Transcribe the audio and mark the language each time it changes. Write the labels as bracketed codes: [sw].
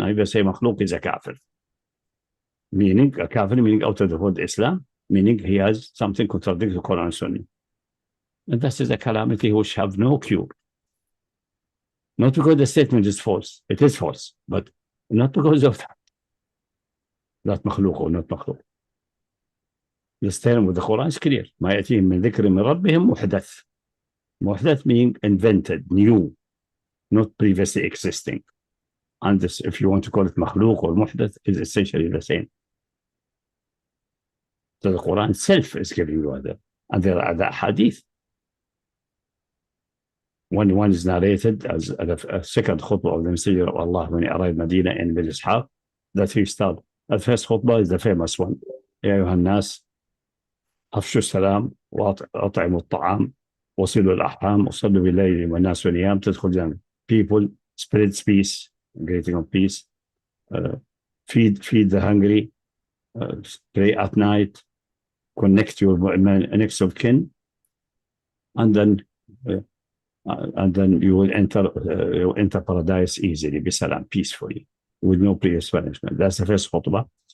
[en] I will say makhluk is a kafir. Meaning, a kafir, meaning out of the whole Islam, meaning he has something contradicting the Quran and Sunnah. And this is a calamity which have no cure. Not because the statement is false. It is false, but not because of that. Not makhluk or not makhluk. The statement with the Quran is clear. [ar] ما يأتيهم من ذكر من ربهم محدث. [en] Muhdath meaning invented, new, not previously existing. And this, if you want to call it makhluk or muhdath, is essentially the same. So the Quran itself is giving you other. And there are the hadith. One is narrated as a second khutbah of the Messenger of Allah when he arrived Medina in Bil Ishaq, that he started. The first khutbah is the famous one. [ar] يا أيها الناس أفشوا السلام وأطعموا الطعام وصلوا الأرحام وصلوا بالليل والناس نيام تدخل جنة. [en] People spread peace, greeting of peace, feed the hungry, pray at night, connect your next of kin, and then you will enter paradise easily, bisalam, peacefully, with no previous punishment. That's the first khutbah.